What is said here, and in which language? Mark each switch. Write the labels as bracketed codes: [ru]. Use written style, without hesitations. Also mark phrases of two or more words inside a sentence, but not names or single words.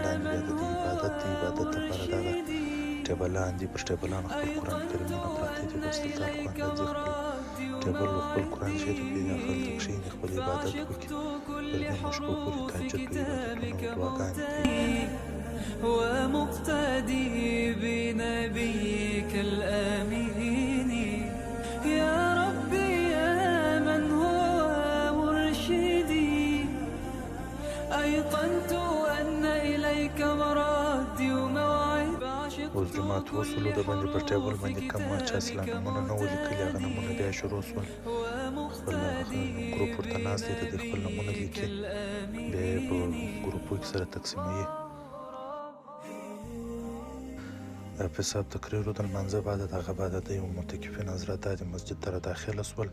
[ps] لاندې بیا د دې عبادت د عبادت دپاره دغه ټیبلان دي. پر ټیبلانو خپل قرآن کریمونه پراته دي. بس دلته القرآن راځي، خپل ټیبل و خپل قرآن شریف یې هلته کښېني، خپل عبادت وکړي. تر نیمو شپو پورې تهجد و عبادتونه او دعاګانې کوي. [ar] ومقتدي بنبيك الآمين يا ربي يا من هو مرشدي أيقنت أن إليك مرادي وموعد. [ps] اوس جومات وصلو، د باندې پر ټیبل باندې کم چا سلا نومونه نه وو لیکلي. هغه نومونه بیا شروع شول. خپل ګروپ ورته ناست دی، د دې خپل نومونه لیکي، بیا یې په ګروپو کې سره تقسیموي. د حافظ تقریر د لمانځه بعد دغه بعد د یو معتکفین حضرات د مسجد ته داخله شول.